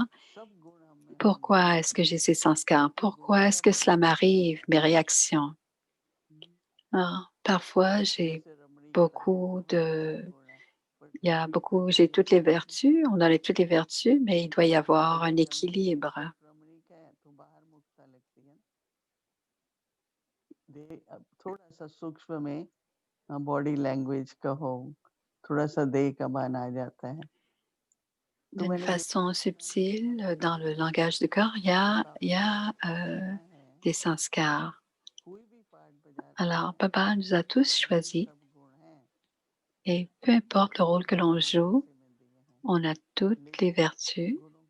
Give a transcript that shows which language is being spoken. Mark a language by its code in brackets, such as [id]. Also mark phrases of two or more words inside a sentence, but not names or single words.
[fr] Pourquoi est-ce que j'ai ces sanskars? Pourquoi est-ce que cela m'arrive, mes réactions? Parfois, j'ai beaucoup de... Il y a beaucoup, j'ai toutes les vertus, on a toutes les vertus, mais il doit y avoir un équilibre. [en] body language [hi] का हो थोड़ा सा देह का बन आ जाता है [fr] D'une façon subtile, dans le langage du corps, il y a des sanskars. Alors, Baba nous a tous choisis et peu importe le rôle que l'on joue, on a toutes les vertus.